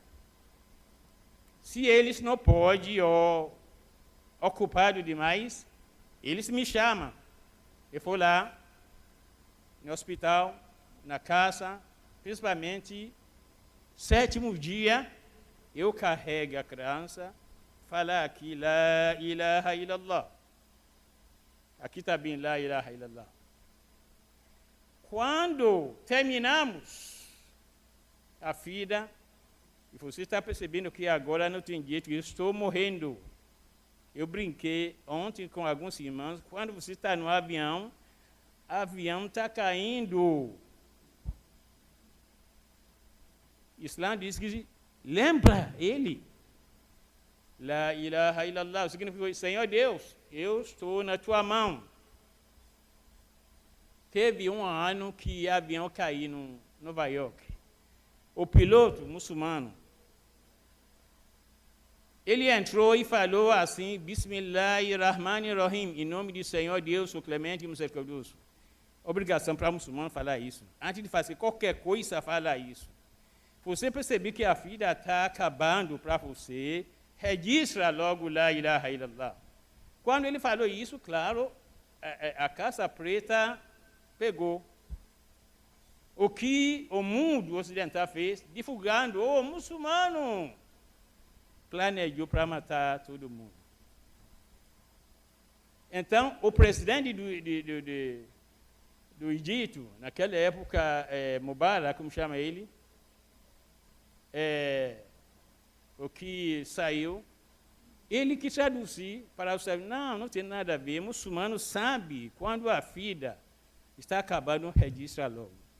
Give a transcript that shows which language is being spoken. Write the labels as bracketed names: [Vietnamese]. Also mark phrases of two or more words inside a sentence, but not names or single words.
[Portuguese] Se eles não podem ou ocupados demais, eles me chamam. Eu vou lá, no hospital, na casa, principalmente, 7º dia, eu carrego a criança, falar aqui, [Arabic] لا إله إلا الله. [Portuguese] Aqui está bem, [Arabic] لا إله إلا الله. [Portuguese] Quando terminamos a vida, e você está percebendo que agora não tem jeito, eu estou morrendo. Eu brinquei ontem com alguns irmãos, quando você está no avião, o avião está caindo. Islã diz que lembra ele. [Arabic] لا إله إلا الله, [Portuguese] significa, Senhor Deus, eu estou na tua mão. Teve um ano que o avião caiu em Nova York. O piloto muçulmano, ele entrou e falou assim, [Arabic] بسم الله الرحمن الرحيم, [Portuguese] em nome do Senhor Deus, o clemente e misericordioso. Obrigação para o muçulmano falar isso. Antes de fazer qualquer coisa, fala isso. Você perceber que a vida está acabando para você, registra logo [Arabic] لا إله إلا الله. [Portuguese] Quando ele falou isso, claro, a Casa Preta pegou. O que o mundo ocidental fez, divulgando, o muçulmano planejou para matar todo mundo. Então, o presidente do Egito, naquela época, Mubarak, como chama ele, o que saiu, ele que traduzir para os não tem nada a ver, o muçulmano sabe quando a vida está acabando, registra logo.